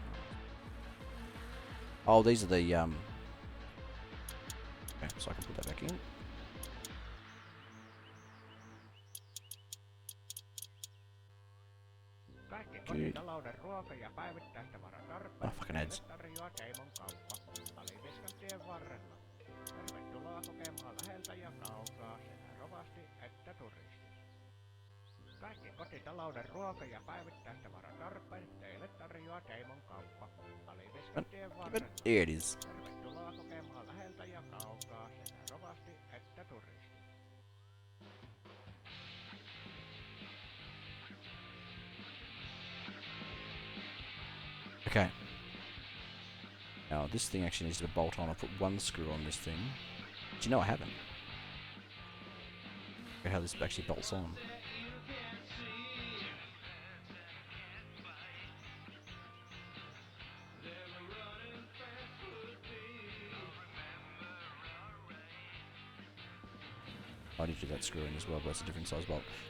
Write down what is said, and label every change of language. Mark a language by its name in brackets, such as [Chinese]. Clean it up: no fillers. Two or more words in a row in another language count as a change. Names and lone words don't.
[English] Oh, these are the Okay, so I can put that back in. Good. Oh, fucking ads. [Finnish] Kaikki kotitalouden ruoka- ja päivittäistavaratarpeet teille tarjoaa Keimon kauppa. Aliviskantien varrella. [English] There it is. [Finnish] Tervetuloa kokemaan läheltä ja kaukaa sekä rovasti että turisti. [English] Okay. Now this thing actually needs to be bolt on. I'll put one screw on this thing. Do you know I haven't? Look at how this actually bolts on. I need to do that screw in as well, but that's a different size bolt.